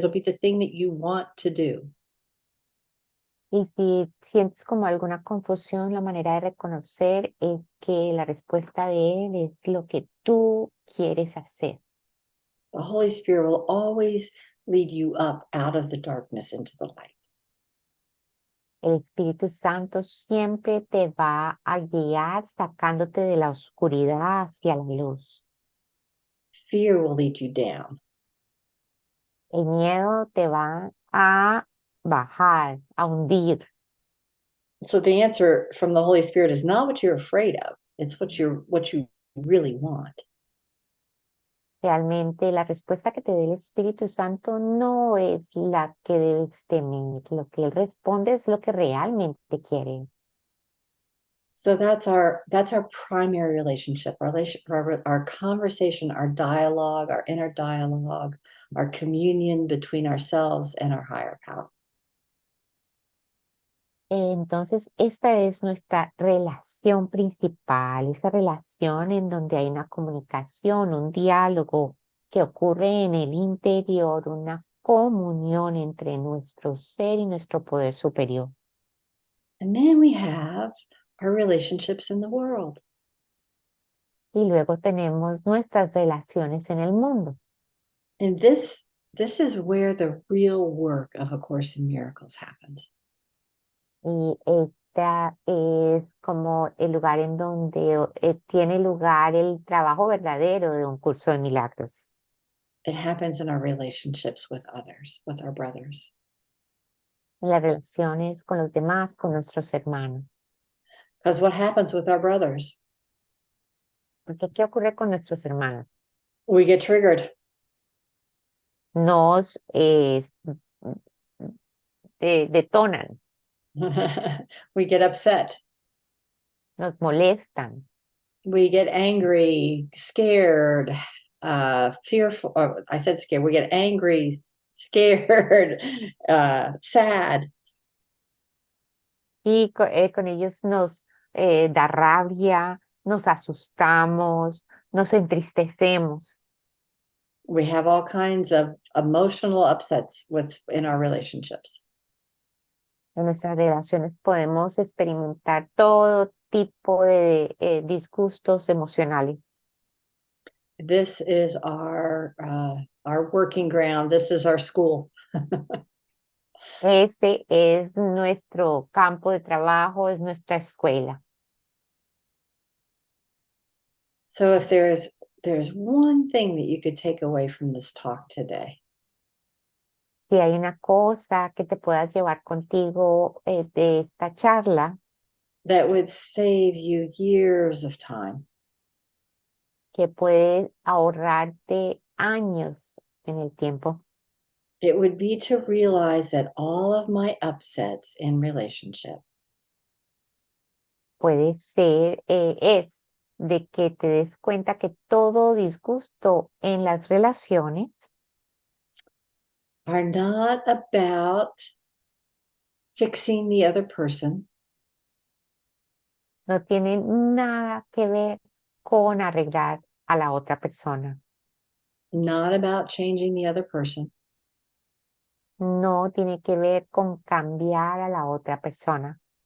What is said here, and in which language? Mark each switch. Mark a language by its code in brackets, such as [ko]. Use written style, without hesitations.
[en] It'll be the thing that you want to do. [es] Y si sientes como alguna confusión, la manera de reconocer es que la respuesta de Él es lo que tú quieres hacer. [en] The Holy Spirit will always lead you up out of the darkness into the light. [es] El Espíritu Santo siempre te va a guiar sacándote de la oscuridad hacia la luz. [en] Fear will lead you down. [es] El miedo te va a bajar, a hundir. [en] So the answer from the Holy Spirit is not what you're afraid of. It's what you really want. [es] Realmente la respuesta que te dé el Espíritu Santo no es la que debes temer. Lo que Él responde es lo que realmente quiere. [en] So that's our primary relationship, our conversation, our dialogue, our inner dialogue, our communion between ourselves and our higher power. [es] Entonces, esta es nuestra relación principal, esa relación en donde hay una comunicación, un diálogo que ocurre en el interior, una comunión entre nuestro ser y nuestro poder superior. [en] And then we have our relationships in the world. [es] Y luego tenemos nuestras relaciones en el mundo. [en] And this is where the real work of A Course in Miracles happens. [es] Y esta es como el lugar en donde tiene lugar el trabajo verdadero de un curso de milagros. [en] It happens in our relationships with others, with our brothers. [es] En las relaciones con los demás, con nuestros hermanos. [en] Because what happens with our brothers? [es] Porque ¿qué ocurre con nuestros hermanos? [en] We get triggered. [es] Nos detonan, [en] We get upset. [es] nos molestan, [en] We get angry, scared, fearful. I said scared. We get angry, scared, sad. [es] y con ellos nos da rabia, nos asustamos, nos entristecemos. [en] We have all kinds of emotional upsets in our relationships. [es] En nuestras relaciones podemos experimentar todo tipo de disgustos emocionales. [en] This is our working ground. This is our school. [es] Ese es nuestro campo de trabajo, es nuestra escuela. [en] So if there's one thing that you could take away from this talk today, [es] Si hay una cosa que te puedas llevar contigo de esta charla, [en] that would save you years of time, [es] que puede ahorrarte años en el tiempo, [en] it would be to realize that all of my upsets in relationship [es] puede ser, es de que te des cuenta que todo disgusto en las relaciones [en] are not about fixing the other person, [es] no tienen nada que ver con arreglar a la otra persona. [en] not about changing the other person, [es] No tiene que ver con cambiar a la otra persona,